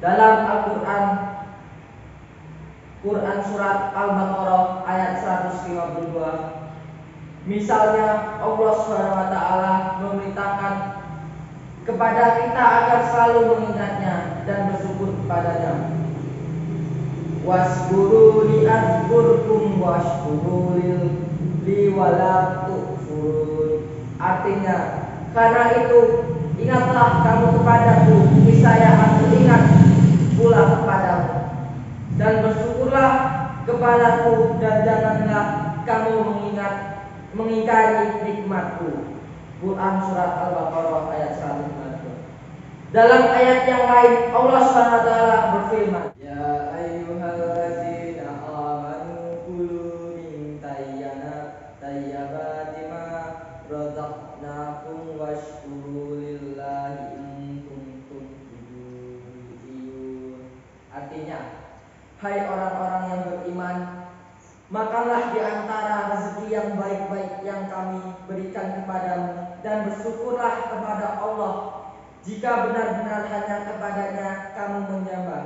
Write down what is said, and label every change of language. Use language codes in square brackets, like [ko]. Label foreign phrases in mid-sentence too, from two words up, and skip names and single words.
[id] Dalam Al-Quran, Quran surat Al-Baqarah ayat 152, misalnya Allah SWT memerintahkan kepada kita agar selalu mengingatnya dan bersyukur kepadanya. [ar] واشكروا لي أذكركم واشكروا لي ولا تكفرون. [id] Artinya, karena itu ingatlah kamu kepadaku, niscaya aku ingat pula kepadamu, dan bersyukurlah kepadaku, dan janganlah kamu mengingkari nikmatku. Quran surat Al-Baqarah ayat 152. Dalam ayat yang lain Allah SWT berfirman, [ar] يا أيها الذين آمنوا كلوا من طيبات ما رزقناكم واشكروا لله إن كنتم تؤمنون. [id] Artinya, hai orang-orang yang beriman, makanlah di antara rezeki yang baik-baik yang kami berikan kepadamu, dan bersyukurlah kepada Allah jika benar-benar hanya kepadanya kamu menyembah.